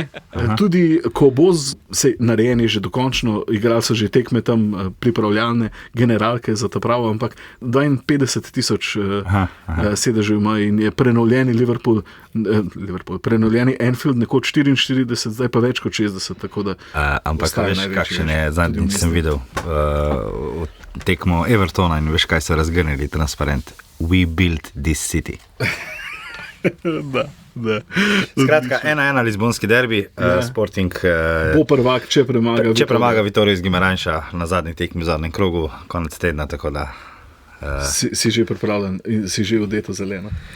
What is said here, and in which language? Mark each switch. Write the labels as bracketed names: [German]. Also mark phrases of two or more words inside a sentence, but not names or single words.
[Slovenian] Tudi ko bo se narejeni že dokončno, igrali so že tekme tam, pripravljalne generalke za ta pravo, ampak 52,000 sedežev ima in je prenovljeni prenovljeni Anfield, nekoč 44, zdaj pa več kot 60, tako da... Ampak veš, kakšen je, zadnjič sem videl tekmo Evertona in veš, kaj so razgrnili transparent. [English] We built this city. [Slovenian] Da. Skratka, 1-1 Lizbonski derbi, Sporting bo prvak, če premaga Vitóriu iz Guimarãesa na zadnji tekmi v zadnjem krogu, konec tedna, tako da... Si že pripravljen in si že odeto zeleno?